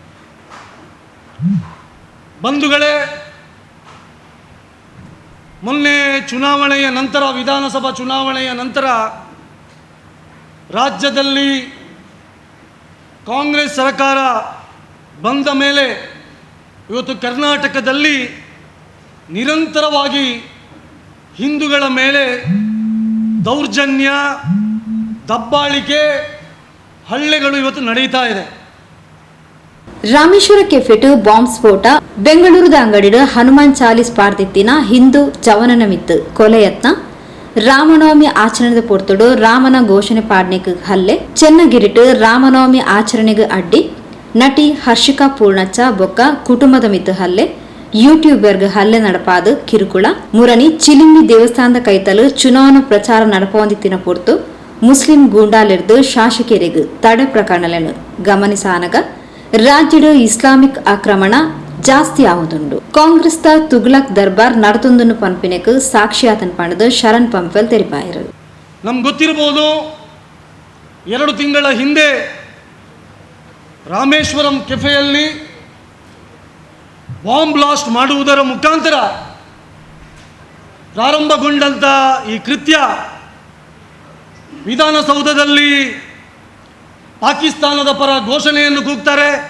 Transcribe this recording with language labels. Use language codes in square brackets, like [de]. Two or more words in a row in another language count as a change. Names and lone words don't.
[kn] ಬಂಧುಗಳೇ, ಮೊನ್ನೆ ಚುನಾವಣೆಯ ನಂತರ, ವಿಧಾನಸಭಾ ಚುನಾವಣೆಯ ನಂತರ ರಾಜ್ಯದಲ್ಲಿ ಕಾಂಗ್ರೆಸ್ ಸರ್ಕಾರ ಬಂದ ಮೇಲೆ ಇವತ್ತು ಕರ್ನಾಟಕದಲ್ಲಿ ನಿರಂತರವಾಗಿ ಹಿಂದೂಗಳ ಮೇಲೆ ದೌರ್ಜನ್ಯ, ದಬ್ಬಾಳಿಕೆ, ಹಲ್ಲೆಗಳು ಇವತ್ತು ನಡೀತಾ ಇದೆ. [tcy] ರಾಮೇಶ್ವರ ಕೆಫೆಟ್ ಬಾಂಬ್ ಸ್ಫೋಟ, ಬೆಂಗಳೂರದ ಅಂಗಡಿಡ ಹನುಮಾನ್ ಚಾಲಿಸ್ ಪಾರ್ದಿತ್ತಿನ ಹಿಂದೂ ಚವನನ ಮಿತ್ತು ಕೊಲೆ ಯತ್ನ, ರಾಮನವಮಿ ಆಚರಣೆದ ಪೊರ್ತುಡು ರಾಮನ ಘೋಷಣೆ ಪಾಡ್ನೆಗ್ ಹಲ್ಲೆ, ಚೆನ್ನಗಿರಿಟ್ ರಾಮನವಮಿ ಆಚರಣೆಗೆ ಅಡ್ಡಿ, ನಟಿ ಹರ್ಷಿಕಾ ಪೂರ್ಣಚ್ಚ ಬೊಕ್ಕ ಕುಟುಂಬದ ಮಿತ್ತು ಹಲ್ಲೆ, ಯೂಟ್ಯೂಬರ್ಗ್ ಹಲ್ಲೆ ನಡಪಾದ ಕಿರುಕುಳ, ಮುರಣಿ ಚಿಲಿಂಬಿ ದೇವಸ್ಥಾನದ ಕೈತಲು ಚುನಾವಣಾ ಪ್ರಚಾರ ನಡಪೊಂದಿತ್ತಿನ ಪೊರ್ತು ಮುಸ್ಲಿಂ ಗೂಂಡಾಲಿರ್ದು ಶಾಸಕರಿಗೆ ತಡೆ ಪ್ರಕರಣಗಳನ್ನು ಗಮನಿಸಾನಗ ರಾಜ್ಯದ ಇಸ್ಲಾಮಿಕ್ ಆಕ್ರಮಣ ಜಾಸ್ತಿ ಆಗುದುಂಡು. ಕಾಂಗ್ರೆಸ್ದ ತುಗ್ಲಕ್ ದರ್ಬಾರ್ ನಡತೊಂದನ್ನು ಪನ್ಪಿನೆಕ್ ಸಾಕ್ಷಿಯಾತನ್ ಪಣದ ಶರಣ್ ಪಂಪೆಲ್ ತೆರಿಪಾಯರು. [kn] ನಮ್ಗೆ ಗೊತ್ತಿರಬಹುದು, 2 ತಿಂಗಳ ಹಿಂದೆ ರಾಮೇಶ್ವರಂ ಕೆಫೆಯಲ್ಲಿ [en] bomb blast [kn] ಮಾಡುವುದರ ಮುಖಾಂತರ ಪ್ರಾರಂಭಗೊಂಡಂಥ ಈ ಕೃತ್ಯ ವಿಧಾನಸೌಧದಲ್ಲಿ ಪಾಕಿಸ್ತಾನದ ಪರ ಘೋಷಣೆಯನ್ನು ಕೂಗ್ತಾರೆ.